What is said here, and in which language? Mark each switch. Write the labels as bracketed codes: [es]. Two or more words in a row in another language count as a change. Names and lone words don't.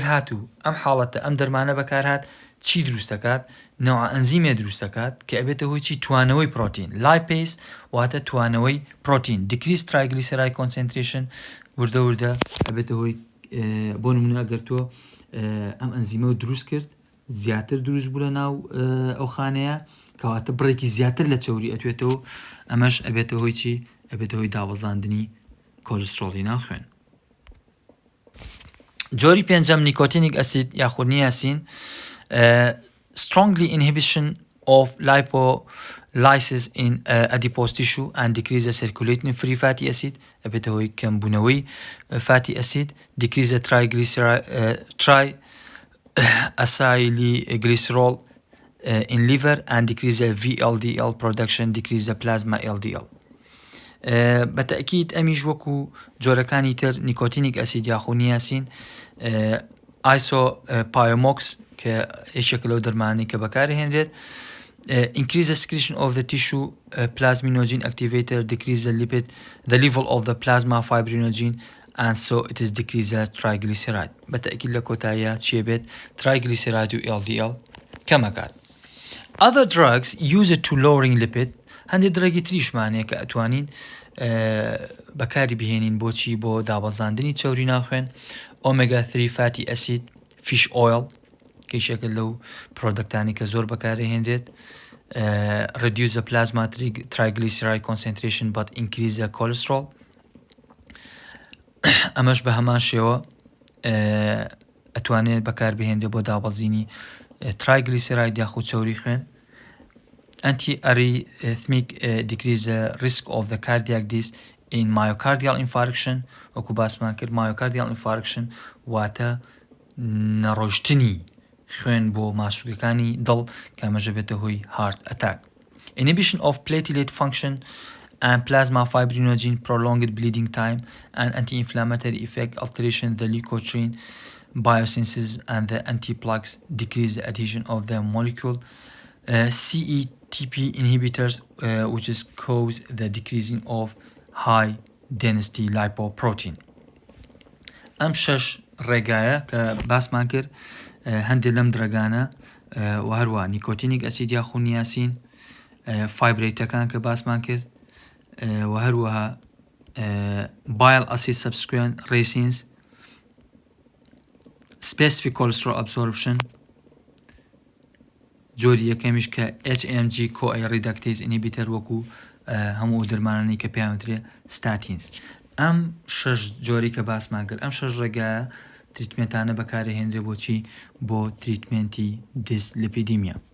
[ckb] هاتوو ئەم حاڵەتە ئەم دەرمانە بەکارهات چی دروست دەکات نەوع ئەنزیمێ دروست دەکات کە ئەبێتە هۆی چی توانەوەی [en] protein lipase [ckb] واتە توانەوەی پرۆتین [en] decrease triglyceride concentration [ckb] وردە ئەبێتە هۆی بۆ نمونە ئەگەر تۆ ئەم ئەنزیمە و دروست کرد زیاتر دروست بوو لە ناو ئەو خانەیە کەواتە بڕێکی زیاتر لە چەوری ئەتوێتەوە ئەمەش ئەبێتە هۆی چی ئەبێتە هۆی دابەزاندنی کۆلسترۆلی ناو خوێن جۆری پێنجەم [en] nicotinic acid [ckb] یاخود نیاسین [en] strongly inhibition of lipolysis in adipose tissue and decrease the circulating free fatty acid [ckb] ئەبێتە هۆی کەمبوونەوەی [en] fatty acid decrease the triacylglycerol in liver and decrease the VLDL production decrease the plasma LDL [ckb] بەتەکید ئەمیش وەکو جۆرەکانی تر [en] nicotinic acid [ckb] یاخود نیاسین ئایسۆپایۆمۆکس کە هیچێک لەو دەرمانەی کە [en] بەکارهێنرێت increase the secretion of the tissue plasminogen activator decrease the level of the plasma fibrinogen and so it is decrease the triglyceride [ckb] بەتەکید لە کۆتاییە چیە بێت triglyceride و LDL کەمەکات [en] other drugs used to lowering lipid [ckb] هەندێک درەگی تریشمانەیە کە ئەتوانین بەکاری بهێنین بۆچی بۆ دابەزاندنی چەوری ناوخوێن ئۆمێگا 3 [en] fatty acid fish oil [ckb] کەیشێکە لەو پرۆدەکتانی کە زۆر بەکارهێنرێت [en] reduce the plasma triglyceride concentration but increase the cholesterol [ckb] ئەمەش بە هەمان شێوە ئەتوانێت بەکار بهێنرێت بۆ دابەزینی triglyceride یاخود چەوری خوێن [en] anti-arrhythmic decrease the risk of the cardiac death in myocardial infarction [ckb] وەکو باسمان کرد [en] myocardial infarction [ckb] واتە نەڕۆشتنی خوێن بۆ ماسوولەکانی دڵ کە ئەمەژە بێتە هۆی [en] heart attack inhibition of platelet function and plasma fibrinogen prolonged bleeding time and anti-inflammatory effect alteration the leukotriene biosynthesis and the anti-plaques decrease the adhesion of the molecule CETP inhibitors which is cause the decreasing of high density lipoprotein [ckb] ئەم شەش ڕێگایە کە باسمان کرد هەندێک لەم درەگانە و هەروە [en] nicotinic acid [ckb] یاخود نیاسین فایبرێتەکان کە باسمان کرد و هەروەها [en] bile acid subsequent resins specific cholesterol absorption [ckb] جۆری یەکەمیش کە [en] HMG CoA reductase inhibitor [ckb] وەکو هەموو دەرمانانی کە پێیانوترێ statins ئەم شەش جۆری کە باسمان کرد ئەم شەش ڕێگایە تریتمنتانە بەکارهێنرێ بۆچی بۆ [en] treatment dyslipidemia